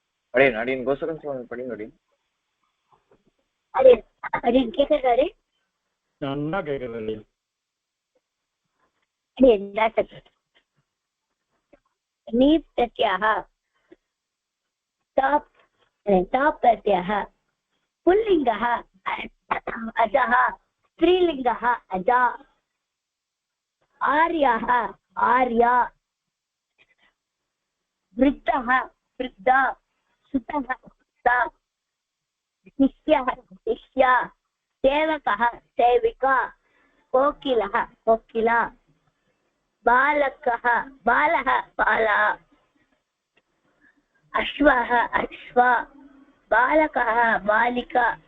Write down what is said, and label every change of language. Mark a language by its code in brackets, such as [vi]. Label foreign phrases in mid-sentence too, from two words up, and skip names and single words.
[ta] अडियन गोसकन स्वामी படிங்க अडियन கேக்குறாரு நன்னா கேக்குறது [sa] नी प्रत्ययः ताप् प्रत्ययः पुल्लिङ्गः अजः स्त्रीलिङ्गः अजा आर्यः आर्या वृद्धः वृद्धा सुतः सुता शिष्यः शिष्या सेवकः सेविका कोकिलः कोकिला बालकः बालः बाला अश्वः अश्वा बालकः बालिका